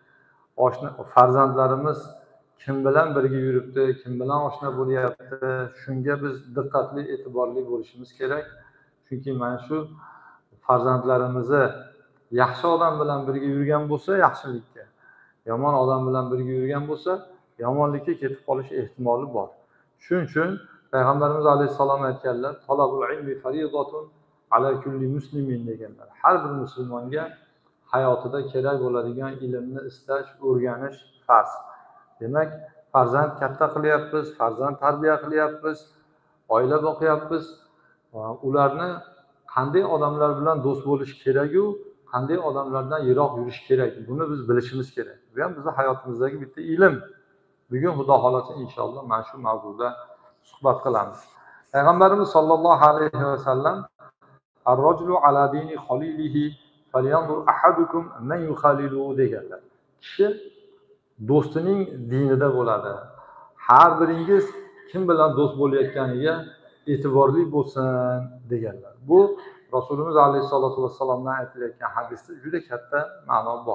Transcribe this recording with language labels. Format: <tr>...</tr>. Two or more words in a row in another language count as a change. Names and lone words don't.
<uz>Farzandlarimiz kim bilan birga yuribdi, kim bilan oshna bo'lyapti, shunga biz diqqatli, e'tiborli bo'lishimiz kerak. Chunki mana shu farzandlarimizni yaxshi odam bilan birga yurgan bo'lsa, yaxshilikka, yomon odam bilan birga yurgan bo'lsa, yomonlikka ketib qolish ehtimoli bor. Shuning uchun Payg'ambarimiz alayhisalom aytganlar,</uz> <ar>طلب العلم فريضة على كل مسلم deganlar.</ar> <uz>Har bir musulmonga hayotida kerak bo'ladigan ilmni istash, o'rganish farz. Demak, farzand katta qilyapmiz, farzand tarbiya qilyapmiz, oila boqyapmiz. Ularni qanday odamlar bilan do'st bo'lish kerak-u, qanday odamlardan yiroq yurish kerak, buni biz bilishimiz kerak. Bu ham bizning hayotimizdagi bitta ilm. Bugun Xudo xolasa inshaalloh mana shu mavzuda suhbat qilamiz.</uz> <ar>Payg'ambarimiz صلى الله عليه وسلم الرجل على دين خليله فلينظر أحدكم من يخالل deganlar.</ar> <uz>Kishi do'stining dinida bo'ladi. Har biringiz kim bilan do'st bo'layotganiga e'tiborli bo'lsin deganlar. Bu Rasulimiz alayhisolatu vassalomdan aytilayotgan hadisda juda katta ma'no bor.</uz>